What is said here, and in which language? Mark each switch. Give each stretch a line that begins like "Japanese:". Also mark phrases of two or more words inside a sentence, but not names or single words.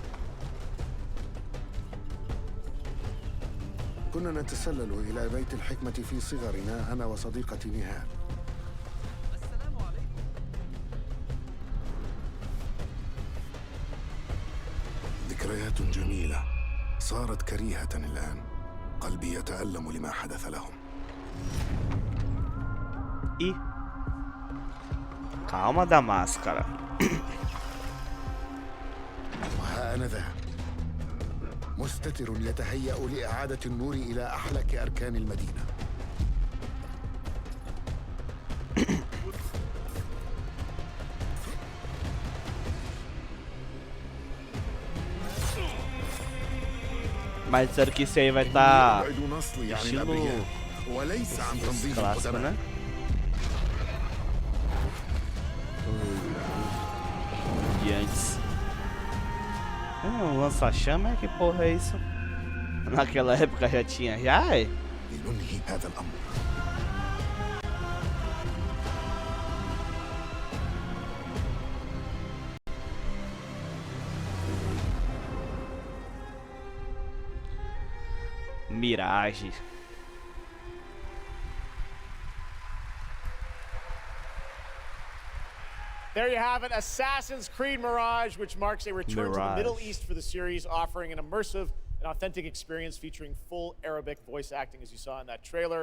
Arabic: كنا نتسلل إلى بيت الحكمة في صغرنا أنا وصديقتي نهال. ذكريات جميلة صارت كريهة الآن. قلبي يتألم لما حدث لهم.
Portuguese: E calma da máscara.
Arabic: وها أنا ذا مستتر يتهيأ لإعادة النور إلى أحلك أركان المدينة.
Portuguese: Mas disseram que isso aí vai estar estilo clássico, né? De antes. Lança-chama, que porra é isso? Naquela época já tinha, já é? Mirage.
English: There you have it, Assassin's Creed Mirage, which marks a return to the Middle East for the series, offering an immersive and authentic experience featuring full Arabic voice acting, as you saw in that trailer.